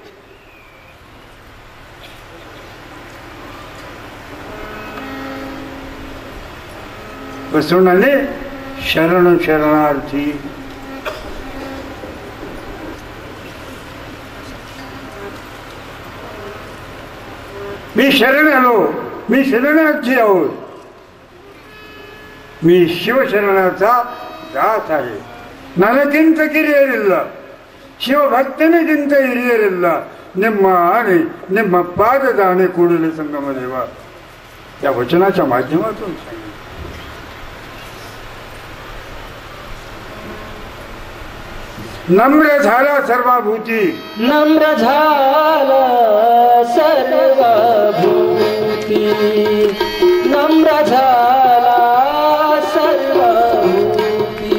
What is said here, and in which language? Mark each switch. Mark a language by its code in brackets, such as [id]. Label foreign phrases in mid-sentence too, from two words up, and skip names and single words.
[mr] बसवण्याने शरण शरणार्थी मी शरण आलो, मी शरणार्थी आहोत, मी शिवशरणाचा दास आहे. [kn] ನನಗಿಂತ ಕಿರಿಯರಿಲ್ಲ, ಶಿವಭಕ್ತನಿಗಿಂತ ಹಿರಿಯರಿಲ್ಲ, ನಿಮ್ಮ ಆಣೆ ನಿಮ್ಮ ಪಾದದ ಆಣೆ ಕೂಡಲೇ ಸಂಗಮ ದೇವ [mr] या वचनाच्या माध्यमातून सांगितलं. नम्र झाला सर्वभूती, नम्र झाला सर्वभूती, नम्र झाला सर्वभूती.